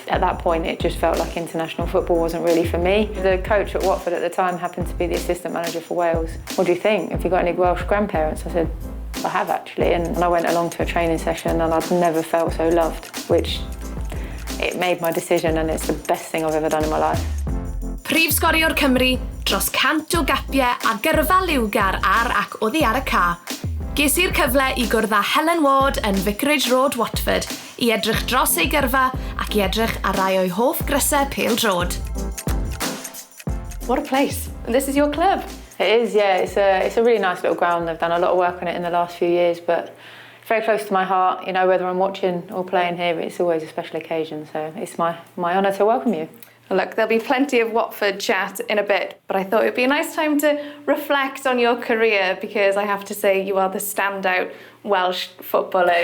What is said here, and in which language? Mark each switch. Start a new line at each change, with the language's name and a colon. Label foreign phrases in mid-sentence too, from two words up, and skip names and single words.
English: At that point it just felt like international football wasn't really for me. The coach at Watford at the time happened to be the assistant manager for Wales. What do you think? Have you got any Welsh grandparents? I said, I have actually, and I went along to a training session and I'd never felt so loved, which it made my decision, and it's the best thing I've ever done in my life.
Welsh: Prif sgoriwr Cymru, dros 100 o gapiau a gyrfa liwgar ar ac oddi ar y ca. Ges i'r cyfle I gwrdd â Helen Ward yn Vicarage Road, Watford, I edrych dros ei gyrfa ac I edrych ar rai o'i hoff grysau Pêl-droed.
English: What a place. And this is your club. It is, yeah. It's a really nice little ground. They've done a lot of work on it in the last few years, but very close to my heart. You know, whether I'm watching or playing here, it's always a special occasion. So it's my honour to welcome you. Look, there'll be plenty of Watford chat in a bit, but I thought it'd be a nice time to reflect on your career, because I have to say you are the standout Welsh footballer.